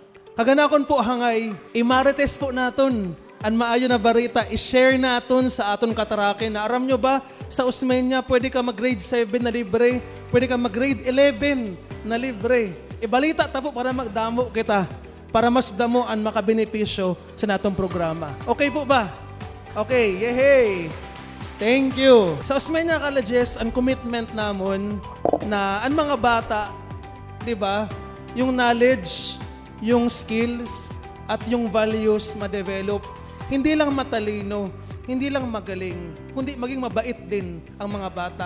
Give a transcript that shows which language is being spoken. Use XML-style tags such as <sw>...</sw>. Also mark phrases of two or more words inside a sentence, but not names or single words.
<hil>Kaganakon po hangay, imarites po naton ang maayo na barita, i-share naton sa aton katarake na aram nyo ba, sa Osmeña, pwede ka mag-grade 7 na libre, pwede ka mag-grade 11 na libre. Ibalita ta po para magdamo kita, para mas damo ang makabenepisyo sa natong programa. Okay po ba? Okay, yehey!</hil> <en>Thank you.</en> <tl>Sa Osmeña Colleges, ang commitment namon na ang mga bata, di ba, yung knowledge, yung skills, at yung values ma-develop, hindi lang matalino, hindi lang magaling, kundi maging mabait din ang mga bata.</tl>